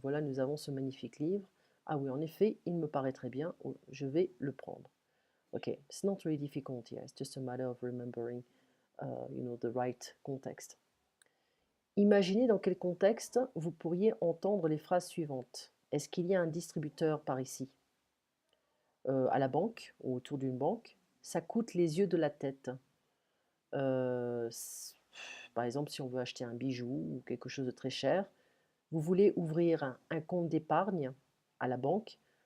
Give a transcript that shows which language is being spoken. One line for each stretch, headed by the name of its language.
French: Voilà, nous avons ce magnifique livre. Ah oui, en effet, il me paraît très bien. Oh, je vais le prendre.
English: Ok, it's not really difficult here. It's just a matter of remembering, the right context.
French: Imaginez dans quel contexte vous pourriez entendre les phrases suivantes. Est-ce qu'il y a un distributeur par ici? À la banque ou autour d'une banque? Ça coûte les yeux de la tête. Euh, Par exemple, si on veut acheter un bijou ou quelque chose de très cher, vous voulez ouvrir un compte d'épargne à la banque.